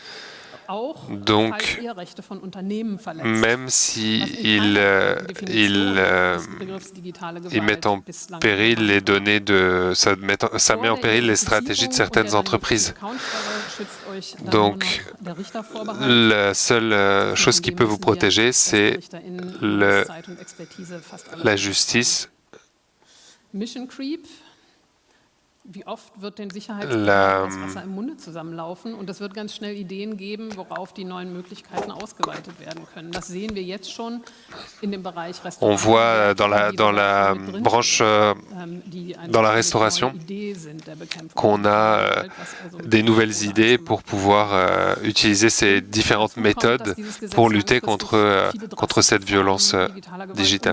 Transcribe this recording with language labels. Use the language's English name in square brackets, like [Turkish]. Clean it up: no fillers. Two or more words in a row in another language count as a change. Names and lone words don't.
[French] Donc, même s'ils mettent en péril les données ça met en péril les stratégies de certaines entreprises. Donc, la seule chose qui peut vous protéger, c'est la justice. [German] Wie oft wird den Sicherheitsbehörden das Wasser im Munde zusammenlaufen und es wird ganz schnell Ideen geben, worauf die neuen Möglichkeiten ausgeweitet werden können. Das sehen wir jetzt schon in dem Bereich Restauration. [French] On voit dans la branche dans la restauration qu'on a des nouvelles idées pour pouvoir utiliser ces différentes méthodes pour lutter contre cette violence digitale.